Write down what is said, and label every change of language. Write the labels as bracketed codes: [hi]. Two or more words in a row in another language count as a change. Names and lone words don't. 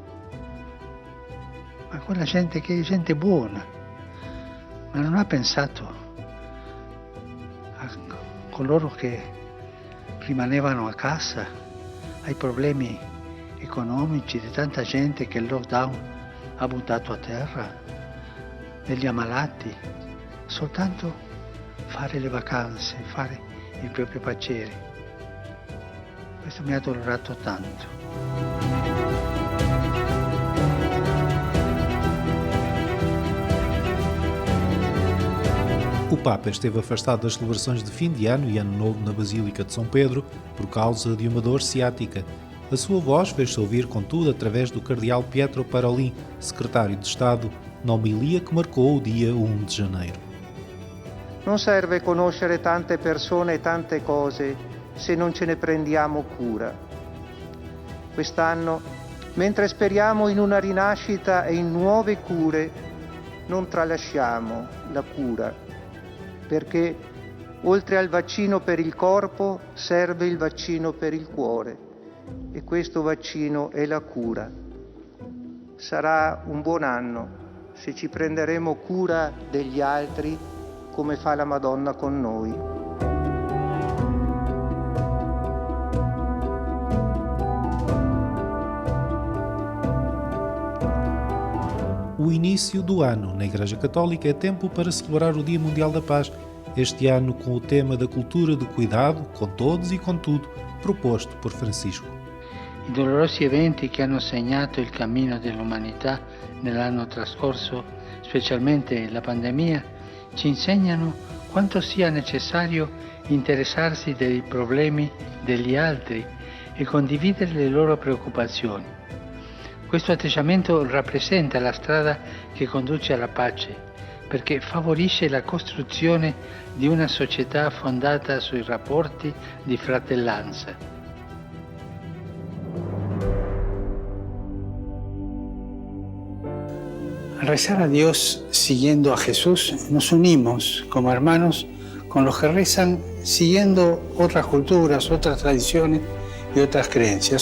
[it] Ma quella gente che è gente buona, ma non ha pensato a coloro che rimanevano a casa, ai problemi economici di tanta gente che il lockdown ha buttato a terra, degli ammalati, soltanto fare le vacanze, fare il proprio piacere. Questo mi ha dolorato tanto. [pt] O Papa esteve afastado das celebrações de fim de ano e ano novo na Basílica de São Pedro por causa de uma dor ciática. A sua voz fez-se ouvir, contudo, através do cardeal Pietro Parolin, secretário de Estado, na homilia que marcou o dia 1 de janeiro. [it] Non serve conoscere tante persone e tante cose se non ce ne prendiamo cura. Quest'anno, mentre speriamo in una rinascita e in nuove cure, non tralasciamo la cura, perché oltre al vaccino per il corpo serve il vaccino per il cuore e questo vaccino è la cura. Sarà un buon anno se ci prenderemo cura degli altri come fa la Madonna con noi. [pt] O início do ano na Igreja Católica é tempo para celebrar o Dia Mundial da Paz, este ano com o tema da cultura do cuidado, com todos e com tudo, proposto por Francisco. [it] I dolorosi eventi che hanno segnato il cammino dell'umanità nell'anno trascorso, specialmente la pandemia, ci insegnano quanto sia necessario interessarsi dei problemi degli altri e condividere le loro preoccupazioni. Questo atteggiamento rappresenta la strada che conduce alla pace, perché favorisce la costruzione di una società fondata sui rapporti di fratellanza. [es] Al rezar a Dios siguiendo a Jesús, nos unimos como hermanos con los que rezan siguiendo otras culturas, otras tradiciones y otras creencias.